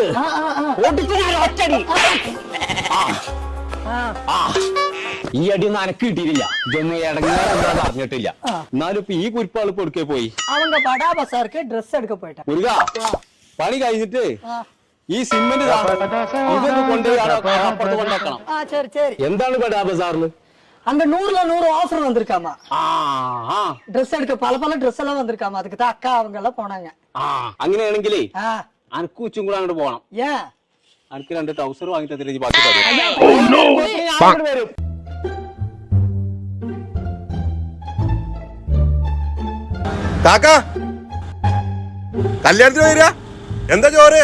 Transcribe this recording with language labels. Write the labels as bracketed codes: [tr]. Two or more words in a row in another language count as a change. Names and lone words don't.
[ml] ഒറ്റടി ഈ അടിയൊന്നും അനക്ക് കിട്ടിയിട്ടില്ല. ഇതൊന്നും ഇടങ്ങാറെന്താന്ന് അറിഞ്ഞിട്ടില്ല. എന്നാലും ഇപ്പൊ ഈ കുരിപ്പാള് കൊടുക്കേ പോയി അവന്റെ ബടാ ബസാർക്ക് ഡ്രസ് എടുക്ക പോയിട്ടാ. മുരുക പണി കഴിഞ്ഞിട്ട് ഈ സിമെന്റ് ഇതൊന്ന് കൊണ്ടുപോയി അപ്പുറത്ത് കൊണ്ടാക്കണം. എന്താണ് ബടാ ബസാറിന്? [ta] அங்க 100ல 100 ஆஃபர் வந்திருக்காமா. ட்ரெஸ் எடுக்க பல ட்ரெஸ் எல்லாம் வந்திருக்காமா. அதுக்கு தான் அக்கா அவங்க எல்லாம் போனாங்க. [ml] അങ്ങനെയാണെങ്കിലേ അനക്ക് ഉച്ചും കൂടെ അങ്ങോട്ട് പോണം. [ta] ஏன்? [ml] അനക്ക് 2 ട്രൗസർ വാങ്ങി തന്നിട്ട് ബാക്കി തരും. കാക്കാ കല്യാണത്തിന് വരിക എന്താ ചോറ്?